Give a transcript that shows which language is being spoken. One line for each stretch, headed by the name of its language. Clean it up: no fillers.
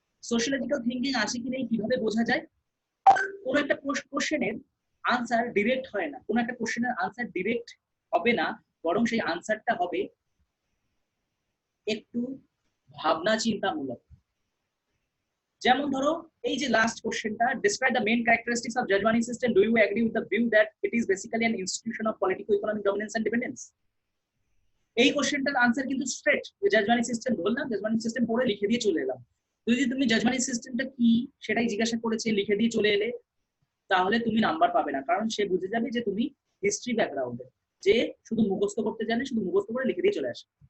Bangla: Sociological thinking আছে কি নেই কিভাবে বোঝা যায়? কোন একটা কোশ্চেনের আনসার ডিরেক্ট হয় না, কোন একটা কোশ্চেনের আনসার ডিরেক্ট হবে না, বরং সেই আনসারটা হবে একটু ভাবনা চিন্তামূলক। যেমন ধরো এই যে লাস্ট কোশ্চেনটা,
English: describe the main characteristics of Jajmani system, do you agree with the view that it is basically an institution of political economic dominance and dependence?
Bangla: এই কোশ্চেনটার আনসার কিন্তু স্ট্রেট, জাজমানি সিস্টেম বললাম, জাজমানি সিস্টেম পড়ে লিখে দিয়ে চলে এলাম। যদি তুমি জাজমানি সিস্টেমটা কি সেটাই জিজ্ঞাসা করেছে, লিখে দিয়ে চলে এলে, তাহলে তুমি নাম্বার পাবে না, কারণ সে বুঝে যাবে যে তুমি হিস্ট্রি ব্যাকগ্রাউন্ডে, যে শুধু মুখস্থ করতে জানে, শুধু মুখস্থ করে লিখে দিয়ে চলে আসে।